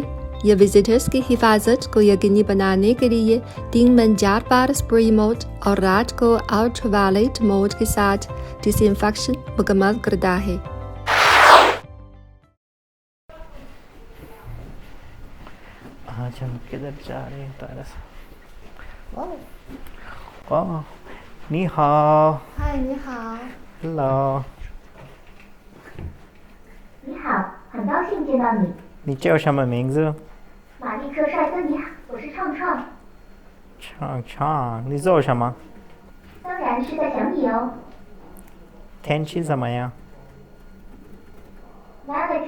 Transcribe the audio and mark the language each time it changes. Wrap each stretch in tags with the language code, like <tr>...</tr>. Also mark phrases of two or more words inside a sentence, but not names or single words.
<hi>यह विजिटर्स की हिफाजत को यकीनी बनाने के लिए 3 में 4 बार</hi> <en>spray mode</en> <hi>और रात को</hi> <en>ultraviolet mode</en> <hi>के साथ डिसइंफेक्शन मुकम्मल करता है। आज हम किधर जा रहे हैं तारा साहब?</hi> <zh>哦，你好. 嗨，你好. हेलो। 你好，很高兴见到你。你叫什么名字？马利克帅哥，你好，我是畅畅。畅，你做什么？当然是在想你哦。天气怎么样？</zh>